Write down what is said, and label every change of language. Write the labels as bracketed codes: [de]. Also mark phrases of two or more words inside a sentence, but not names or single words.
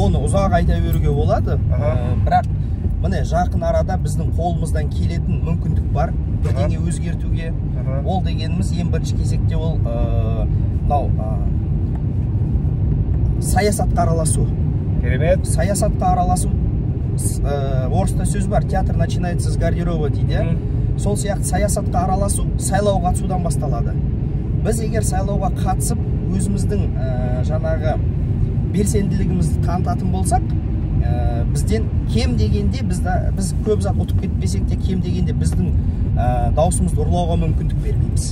[kk] Оны ұзақ айта беруге болады. Бірақ міне жақын арада біздің қолымыздан келетін мүмкіндік бар бірдеңе өзгертуге. Ол дегеніміз ең бірінші кезекте ол саясатқа араласу. Керемет. Саясатқа араласу, орыста сөз бар, [ru] театр начинается с гардероба [kk] дейді. Сол сияқты саясатқа араласу сайлауға қатысудан басталады. Біз егер сайлауға қатысып, өзіміздің жаңағы белсенділігімізді танытатын болсақ, бізден кем дегенде, біз көп зат ұтып кетпесек те, кем дегенде біздің даусымызды ұрлауға мүмкіндік бермейміз.